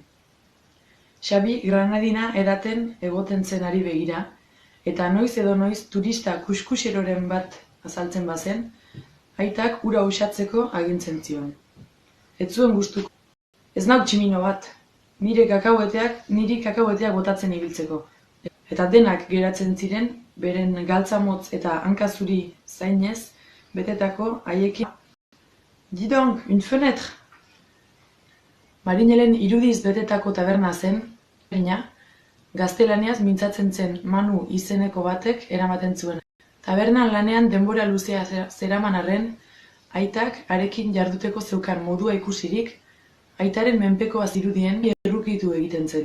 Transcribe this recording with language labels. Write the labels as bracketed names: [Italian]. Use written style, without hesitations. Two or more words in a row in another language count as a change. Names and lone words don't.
[Basque] Xabi granadina edaten egoten zen ari begira, eta noiz edo noiz turista kuskuseroren bat azaltzen bazen, aitak ura usatzeko agintzen zion. Ez zuen gustuko. Ez nau tximino bat, niri kakaoeteak botatzen ibiltzeko. Eta denak geratzen ziren, beren galtzamotz eta hankazuri zainez, betetako haiekin. [French] Dis donc, une fenêtre! [Basque] Marinelen irudiz betetako taberna zen, gaztelaniaz mintzatzen zen Manu izeneko batek eramaten zuen. Tabernan lanean denbora luzea zeraman arren, aitak harekin jarduteko zeukan modua ikusirik, aitaren menpekoa zirudien errukitu egiten zen.